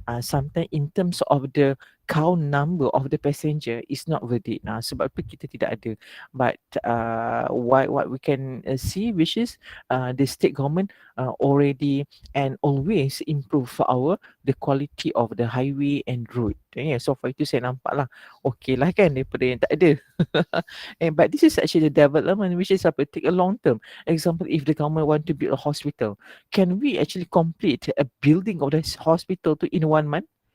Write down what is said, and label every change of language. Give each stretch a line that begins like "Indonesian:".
English: Sometimes in terms of the count number of the passenger is not worth it.
Malay: Sebab tu kita tidak ada.
English: But what we can see, which is the state government already and always improve the quality of the highway and road. So far
Malay: itu saya nampak lah okay lah kan daripada yang tak ada.
English: But this is actually the development which is take a long term. Example, if the government want to build a hospital, can we actually complete a building of the hospital to in 1 month?